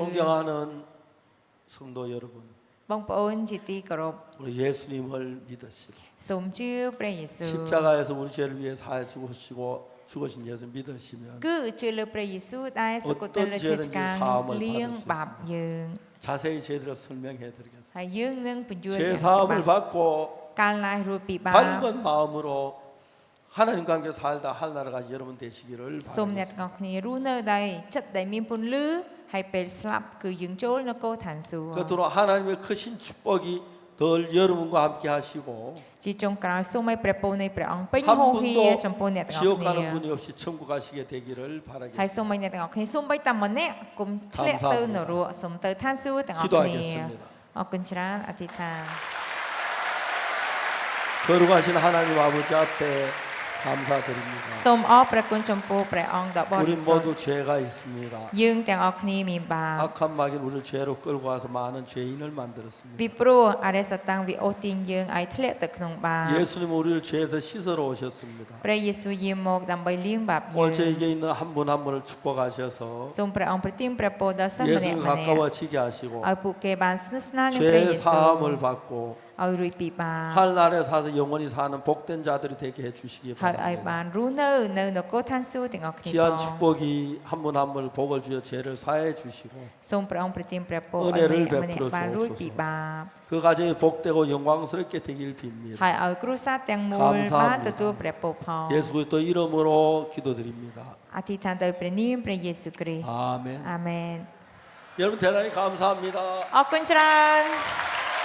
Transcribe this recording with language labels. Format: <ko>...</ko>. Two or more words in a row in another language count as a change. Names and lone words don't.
<ko>존경하는 성도 여러분,</ko> <km>បងប្អូនជាទីគោរព</km> <ko>우리 예수님을 믿으시고</ko> <km>សូមជឿព្រះយេស៊ូវ</km> <ko>십자가에서 우리 죄를 위해 사해 죽으신 예수 믿으시면</ko> <km>គឺជឿលើព្រះយេស៊ូវដែលសុគតលើជាឆ្កាងលៀងបាបយើង</km> <ko>자세히 제대로 설명해 드리겠습니다.</ko> <km>ហើយយើងនឹងបញ្យល់</km> <ko>죄</ko> <km>យ៉ាងច្បា</km> <ko>사함을</ko> <km>ស់</km> <ko>받고</ko> <km>កាលណារួចពីបាប</km> <ko>밝은 마음으로 하나님과 함께 살다 하늘나라가 여러분 되시기를</ko> <km>សូមអ្នកទាំង</km> <ko>바랍니다.</ko> <km>អស់គ្នារស់នៅដោយចិត្តដែលមានពន្លឺហើយពេលស្លាប់គឺយើងចូលនគរឋានសួគ៌</km> <ko>끝으로 하나님의 크신 축복이 늘 여러분과 함께 하시고</ko> <km>ជាចុងក្រោយសូមឲ្យព្រះពរនៃព្រះអង្គពេញ</km> <ko>한</ko> <km>ហូរហៀ</km> <ko>분도</ko> <km>ចំពោះអ្នកទាំងអស់</km> <ko>지옥</ko> <km>គ្នា</km> <ko>가는 분이 없이 천국 가시게 되기를</ko> <km>ហើយសូម</km> <ko>바라겠습니다.</ko> <km>ឲ្យអ្នកទាំងអស់គ្នាសូមបីតែម្នាក់កុំធ្លាក់ទៅនរកសូមទៅឋានសួគ៌ទាំងអស់គ្នា</km> <ko>기도하겠습니다.</ko> <km>អរគុណច្រើនអធិដ្ឋាន</km> <ko>거룩하신 하나님 아버지 앞에 감사드립니다.</ko> <km>សូមអរព្រះគុណចំពោះព្រះអង្គដ៏បរិ</km> <ko>우리</ko> <km>សុទ្ធ</km> <ko>모두 죄가 있습니다.</ko> <km>យើងទាំងអស់គ្នាមានបាប</km> <ko>악한 마귀는 우리를 죄로 끌고 와서 많은 죄인을 만들었습니다.</ko> <km>ពីព្រោះអរិយសតាំងវាអូសទាញយើងឲ្យធ្លាក់ទៅក្នុងបាប</km> <ko>예수님 우리를 죄에서 씻으러 오셨습니다.</ko> <km>ព្រះយេស៊ូវយាងមកដើម្បីលាងបាបយើ</km> <ko>오늘</ko> <km>ង</km> <ko>저에게 있는 한 분 한 분을 축복하셔서</ko> <km>សូមព្រះអង្គប្រទានព្រះពរដល់សិស្សម្នាក់</km> <ko>예수님</ko> <km>ម្នាក់</km> <ko>가까워지게 하시고</ko> <km>ឲ្យពួកគេបានស្និទ្ធស្នាលនឹងព្រះ</km> <ko>죄</ko> <km>យេស៊ូវ</km> <ko>사함을 받고</ko> <km>ឲ្យរួចពីបាប</km> <ko>하늘나라에 사서 영원히 사는 복된 자들이 되게 해주시기</ko> <km>ហើយឲ្យ</km> <ko>바랍니다.</ko> <km>បានរស់នៅនគរឋានសួគ៌ទាំងអស់គ្នា</km> <ko>귀한</ko> <km>ផង</km> <ko>축복이 한 분 한 분을 복을 주어 죄를 사해 주시고</ko> <km>សូមព្រះអង្គប្រទានព្រះពរឲ្យ</km> <ko>은혜를</ko> <km>ម្នាក់ម្នាក់</km> <ko>베풀어</ko> <km>បានរួច</km> <ko>주옵소서.</ko> <km>ពីបាប</km> <ko>그 가정이 복되고 영광스럽게 되길 빕니다.</ko> <km>ហើយឲ្យគ្រួសារទាំងមូល</km> <ko>감사합니다.</ko> <km>បានទទួលព្រះពរផង</km> <ko>예수 그리스도 이름으로 기도드립니다.</ko> <km>អធិដ្ឋានដោយព្រះនាមព្រះយេស៊ូវគ្រីស្ទ</km> <ko>아멘.</ko> <km>អាមែន</km> <ko>여러분 대단히 감사합니다.</ko> <km>អរគុណច្រើន</km>